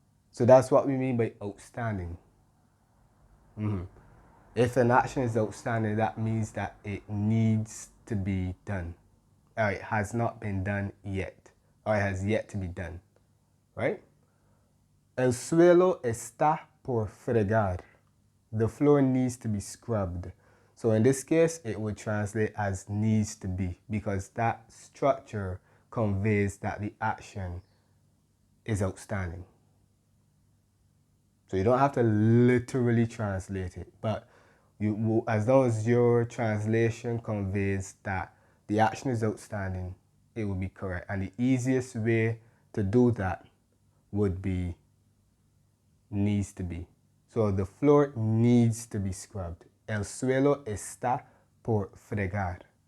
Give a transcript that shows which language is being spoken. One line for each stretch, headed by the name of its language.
English: So that's what we mean by outstanding. If an action is outstanding, that means that it needs to be done, or it has not been done yet, or it has yet to be done, right?
Spanish: El suelo está por fregar.
English: The floor needs to be scrubbed. So in this case, it would translate as needs to be, because that structure conveys that the action is outstanding. So you don't have to literally translate it, but as long as your translation conveys that the action is outstanding, it will be correct. And the easiest way to do that would be needs to be. So the floor needs to be scrubbed.
Spanish: El suelo está por fregar.